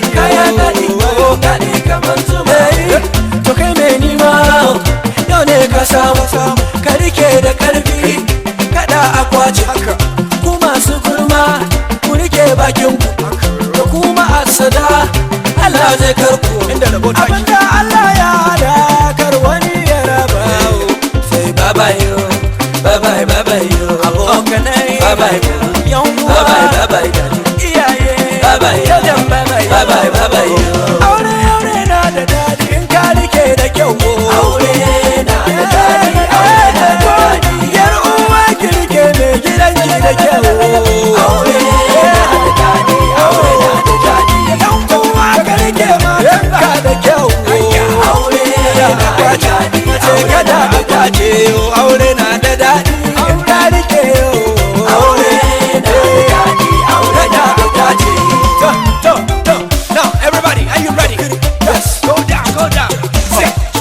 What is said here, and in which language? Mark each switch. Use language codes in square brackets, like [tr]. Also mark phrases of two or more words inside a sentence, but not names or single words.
[ha] Kayan daɗi, daɗi kamar zuma. Hey, to kai mai nima, yau ne ka samu, ka rike da ƙarfi. Kada a kwace. Haka. Ku masu gulma, ku rike bakin ku. Haka. Da ku ma'assada, Allah zai kar ku. Inda rabo taki. Abinda Allah ya hada, kar wani ya raba. [en] Sai bye bye yo, bye bye, bye bye yo. Abokanai, Bye bye. [ha] yan uwa. [en] Bye bye, bye bye. Iyaye. Bye bye. Jajan bye bye. Bye bye, bye bye. [ha] Aure, aure na da daɗi in ka rike da kyau. Aure na da daɗi, aure na da daɗi. Yar uwa ki rike mai gidan ki da kyau. Aure na da daɗi, aure na da daɗi. Yan uwa ka rike matan ka da kyau. Aure na da daɗi, Mace aure kada na da a kwace, aure na da daɗi. In ka rike, oh. Aure na da daɗi, aure na da daɗi. To, to, to. [en] Now, everybody, are you ready? Yes. Go down, go down. Sit.